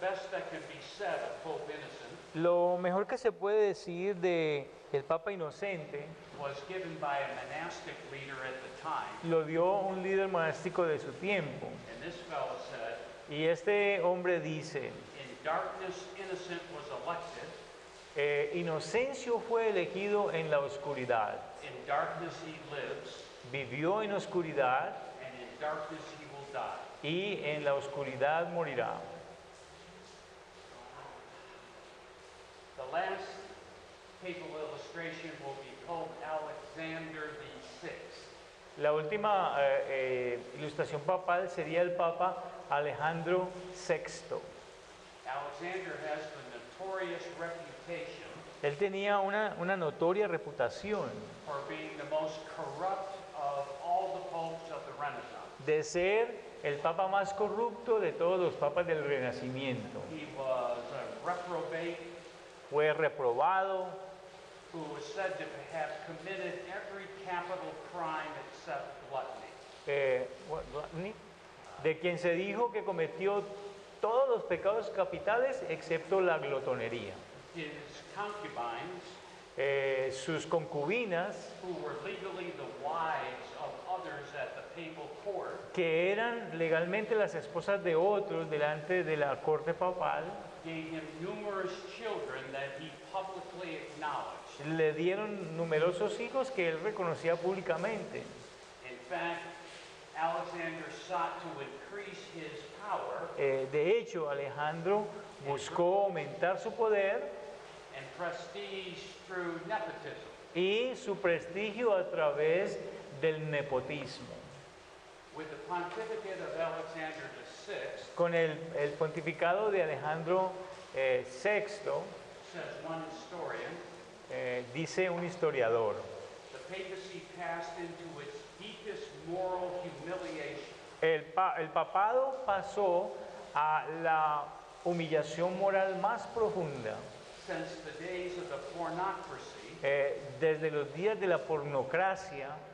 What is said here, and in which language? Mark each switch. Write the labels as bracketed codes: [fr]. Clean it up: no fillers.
[en] best that can be said of Pope Innocent [es] Lo mejor que se puede decir de el Papa Inocente [en] was given by a monastic leader at the time. [es] lo dio un líder monástico de su tiempo. [en] And this fellow said, [es] Y este hombre dice, [en] in darkness Innocent was elected, [es] Inocencio fue elegido en la oscuridad, [en] in darkness he lives, [es] vivió en oscuridad [en] and in darkness he will die. [es] y en la oscuridad morirá. [en] The last papal illustration will be Pope Alexander VI. [es] La última ilustración papal sería el Papa Alejandro VI. [en] Alexander has the notorious reputation [es] Él tenía una notoria reputación [en] for being the most corrupt of all the popes of the Renaissance. [es] de ser el Papa más corrupto de todos los papas del Renacimiento. [en] He was a reprobate [es] Fue reprobado, [en] who was said to have committed every capital crime except gluttony. [es] gluttony, de quien se dijo que cometió todos los pecados capitales excepto la glotonería. [en] His concubines, [es] Sus concubinas, [en] who were legally the wives of others at the papal court, [es] que eran legalmente las esposas de otros delante de la corte papal, [en] gave him numerous children that he publicly acknowledged. [es] le dieron numerosos hijos que él reconocía públicamente. [en] In fact, Alexander sought to increase his power [es] De hecho, Alejandro buscó aumentar su poder [en] and prestige through nepotism. [es] y su prestigio a través del nepotismo. [en] With the pontificate of Alexander VI, [es] Con el pontificado de Alejandro VI, [en] says one historian, [es] dice un historiador, [en] the papacy passed into its deepest moral humiliation [es] el papado pasó a la humillación moral más profunda [en] since the days of the pornocracy [es] desde los días de la pornocracia